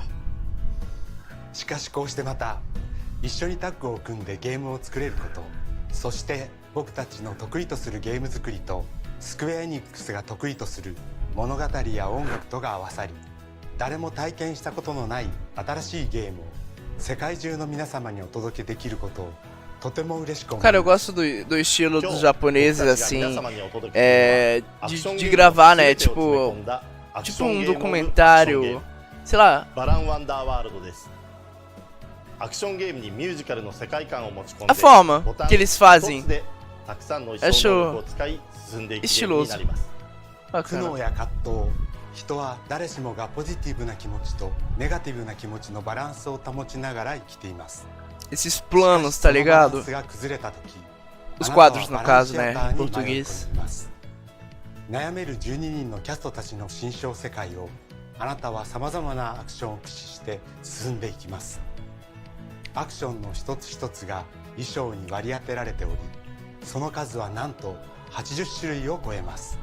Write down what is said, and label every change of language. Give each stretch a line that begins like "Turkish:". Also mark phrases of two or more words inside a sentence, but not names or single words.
Japanese: しかしこうしてまた一緒にタッグを組んでゲームを作れること、そして僕たちの得意とするゲーム作りとスクエアエニックスが得意とする物語や音楽とが合わさり、誰も体験したことのない新しいゲームを世界中の皆様にお届けできることをとても嬉しく思います。
Portuguese: Cara, eu gosto do estilo dos japoneses, assim, de gravar, né, tipo um documentário, sei lá.
Japanese: バランワンダーワールドです。アクションゲームにミュージカルの世界観を持ち込んで
Portuguese: A forma que eles fazem
Japanese: たくさんの意想能力を使い進んでいくゲームになります。苦悩や葛藤、人は誰しもがポジティブな気持ちとネガティブな気持ちのバランスを保ちながら生きています。
Portuguese: Esses planos, tá ligado? Os quadros, no caso, né, em português.
Japanese: 悩める12人のキャストたちの新象世界をあなたはさまざまなアクションを駆使して進んでいきます。アクションの一つ一つが衣装に割り当てられており、その数はなんと80種類を超えます。